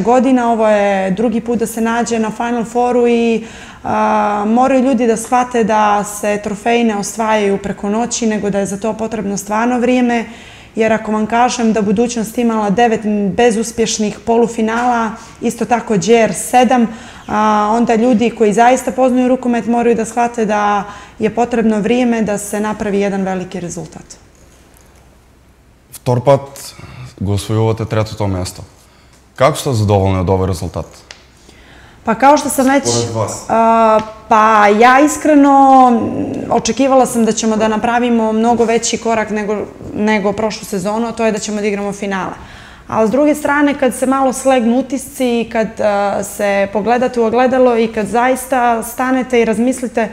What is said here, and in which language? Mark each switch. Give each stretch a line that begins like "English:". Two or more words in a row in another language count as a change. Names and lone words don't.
Serbian: godina, ovo je drugi put da se nađe na Final Fouru i moraju ljudi da shvate da se trofeji ne osvajaju preko noći, nego da je za to potrebno stvarno vrijeme jer ako vam kažem da budućnost imala 9 bezuspješnih polufinala, isto tako Đer 7, onda ljudi koji zaista poznaju rukomet moraju da shvate da je potrebno vrijeme da se napravi jedan veliki rezultat.
Macedonian: Втор пат го освојувате третото место. Како сте задоволни од овој резултат?
Serbian: Pa kao što sam već... Pored vas. Pa ja iskreno očekivala sam da ćemo da napravimo mnogo veći korak nego prošlu sezonu, a to je da ćemo da igramo finale. Ali s druge strane, kad se malo slegnu utisci, kad se pogledate u ogledalo i kad zaista stanete i razmislite